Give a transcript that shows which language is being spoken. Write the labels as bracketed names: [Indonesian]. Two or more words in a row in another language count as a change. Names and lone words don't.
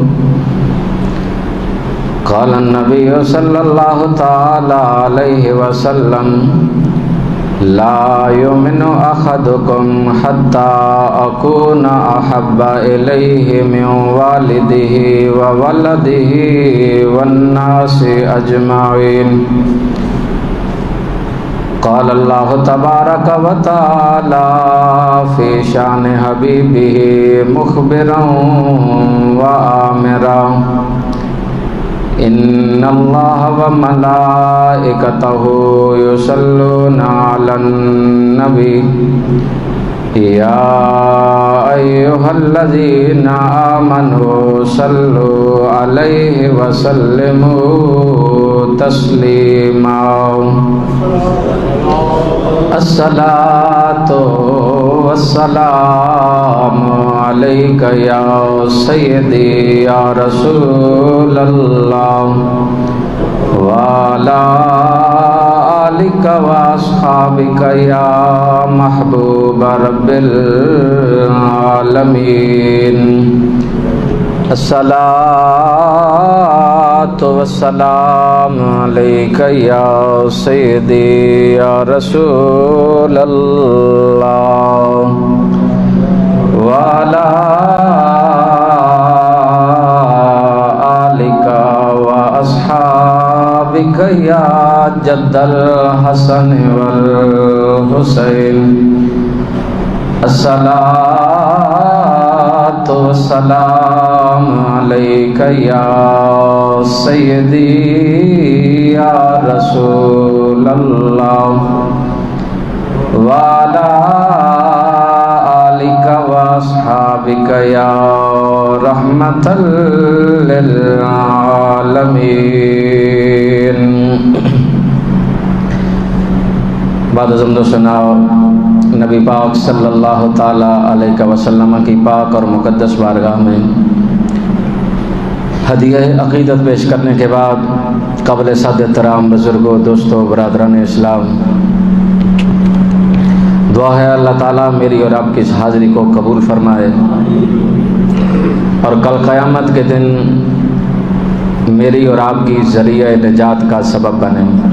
[Arabic] قال النبي صلى الله تعالى عليه وسلم لا يؤمن أحدكم حتى أكون أحب إليه من والده وولده والناس أجمعين. قال الله تبارك وتعالى في شأن حبيبه مخبرا وآمرا. إن الله وملائكته يصلون على النبي يا أيها الذين آمنوا صلوا عليه وسلموا تسليما. الصلاة والسلام عليك يا سيدي يا رسول الله وعلى آلك وأصحابك يا محبوب رب العالمين. الصلاة والسلام عليك يا سيدي يا رسول الله وعلى آلك وأصحابك يا جد الحسن والحسين. الصلاة والسلام عليك يا سيدي يا رسول الله وعلى آلك وأصحابك يا رحمة للعالمين. [Urdu] بعد زندو سناؤ نبی پاک [Arabic] صلى الله تعالى عليه وسلم [Urdu] کی پاک اور مقدس بارگاہ میں ہدیہ عقیدت پیش کرنے کے بعد قبل صد احترام بزرگوں، دوستوں، برادران اسلام, دعا ہے اللہ تعالی میری اور آپکی اس حاضری کو قبول فرمائے اور کل قیامت کے دن میری اور آپکی ذریعہ نجات کا سبب بنے.